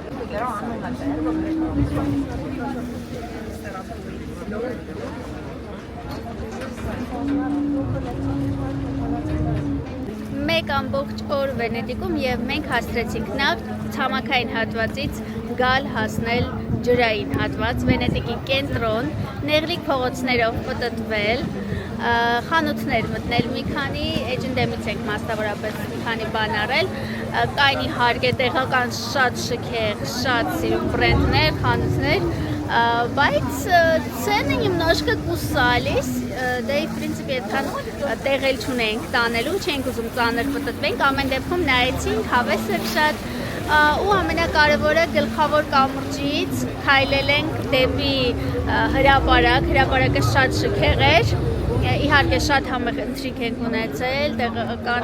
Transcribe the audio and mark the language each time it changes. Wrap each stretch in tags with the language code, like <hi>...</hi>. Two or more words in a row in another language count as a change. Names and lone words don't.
<hy>Մեկ ամբողջ օր Վենետիկում եւ մենք հասցրեցինք նախ ցամաքային հատվածից գալ հասնել ջրային հատված, Վենետիկի կենտրոն, նեղլիկ փողոցներով պտտվել, խանութներ մտնել մի քանի, H&M-ից ենք մասնավորապես մի քանի բան արել, կային իհարկե տեղական շատ շքեղ, շատ սիրուն բրենդներ, խանութներ, բայց</hy> <ru>цены немножко кусались, да и в принципе</ru> <hy>այդքան տեղել չունենք տանելու, չենք ուզում ծանր պտտվենք, ամեն դեպքում նայեցինք, հավեսը շատ ու ամենակարևորը գլխավոր կամուրջից քայլել ենք դեպի հրապարակ, հրապարակը շատ շքեղ էր, իհարկե շատ համեղ ընթրիք ենք ունեցել, տեղական</hy>